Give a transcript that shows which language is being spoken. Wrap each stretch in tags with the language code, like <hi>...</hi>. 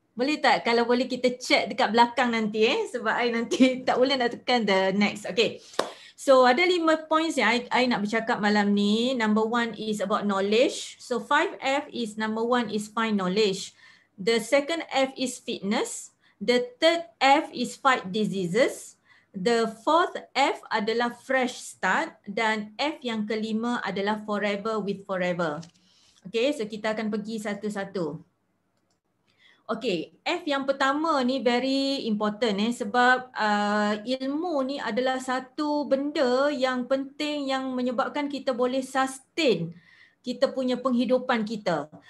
<ms>Boleh tak kalau boleh kita chat dekat belakang nanti sebab I nanti tak boleh nak tekan</ms> <en>the next.</en> <ms>Okay. So ada 5 points yang I nak bercakap malam ni.</ms> <en>Number 1 is about knowledge. So 5F is number 1 is find knowledge. The second F is fitness. The third F is fight diseases. The fourth F</en> <ms>adalah</ms> <en>fresh start</en> <ms>dan F yang kelima adalah</ms> <en>forever with forever.</en> <ms>Okay, so kita akan pergi satu-satu. Okay, F yang pertama ni</ms> <en>very important</en> <ms>sebab ilmu ni adalah satu benda yang penting yang menyebabkan kita boleh sustain kita punya penghidupan kita.</ms>